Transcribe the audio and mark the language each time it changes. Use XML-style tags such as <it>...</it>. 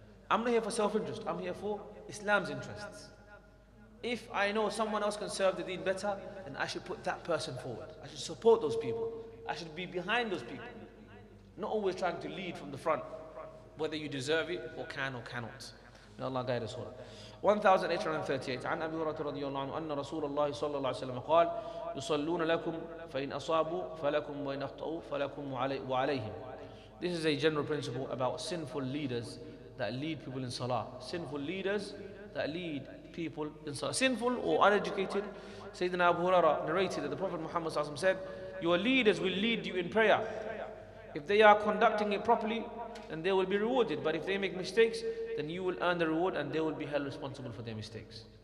<en>I'm not here for self-interest, I'm here for Islam's interests. If I know someone else can serve the deen better, then I should put that person forward. I should support those people. I should be behind those people. Not always trying to lead from the front, whether you deserve it or can or cannot. May Allah guide us all.</en> <ar>1838 عن أبي هريرة رضي الله عنه أن رسول الله صلى الله عليه وسلم قال يصلون لكم فإن أصابوا فلكم وإن أخطأوا فلكم وعليهم.</ar> <en>This is a general principle about sinful leaders that lead people in salah. Sinful leaders that lead people in salah. Sinful or uneducated. Sayyidina Abu Hurairah narrated that the Prophet Muhammad said, your leaders will lead you in prayer. If they are conducting it properly, then they will be rewarded. But if they make mistakes, then you will earn the reward and they will be held responsible for their mistakes.</en>